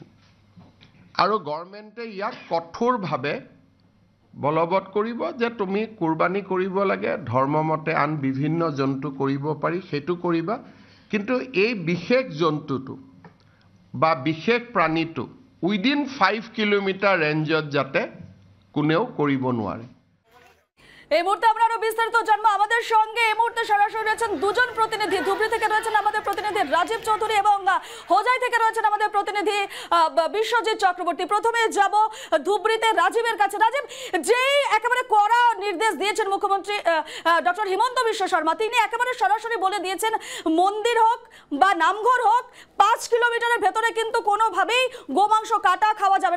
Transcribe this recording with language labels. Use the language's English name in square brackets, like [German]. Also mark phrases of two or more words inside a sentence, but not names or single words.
[Assamese] আৰু গভৰ্ণমেণ্টে ইয়াক কঠোৰভাৱে বলবৎ কৰিব যে তুমি কুৰবানী কৰিব লাগে, ধৰ্মমতে আন বিভিন্ন জন্তু কৰিব পাৰি, সেইটো কৰিবা, কিন্তু এই বিশেষ জন্তুটো বা বিশেষ প্রাণীটো [English] within 5 kilometre [Assamese] রেঞ্জত যাতে কোনেও কৰিব নোৱাৰে। [Bangla] এই মুহূর্তে আমরা আরো বিস্তারিত জানবো। আমাদের সঙ্গে এই মুহূর্তে সরাসরি রয়েছেন দুজন প্রতিনিধি। ধুবড়ী থেকে রয়েছেন আমাদের প্রতিনিধি রাজীব চৌধুরী এবং হোজাই থেকে রয়েছেন আমাদের প্রতিনিধি বিশ্বজিৎ চক্রবর্তী। প্রথমে যাব ধুবড়ীতে রাজীবের কাছে। রাজীব, যেই একেবারে কড়া নির্দেশ দিয়েছেন মুখ্যমন্ত্রী ডক্টর হিমন্ত বিশ্ব শর্মা, তিনি একেবারে সরাসরি বলে দিয়েছেন মন্দির হোক বা নামঘর হোক 5 কিলোমিটারের ভেতরে কিন্তু কোনোভাবেই গোমাংস কাটা খাওয়া যাবে না।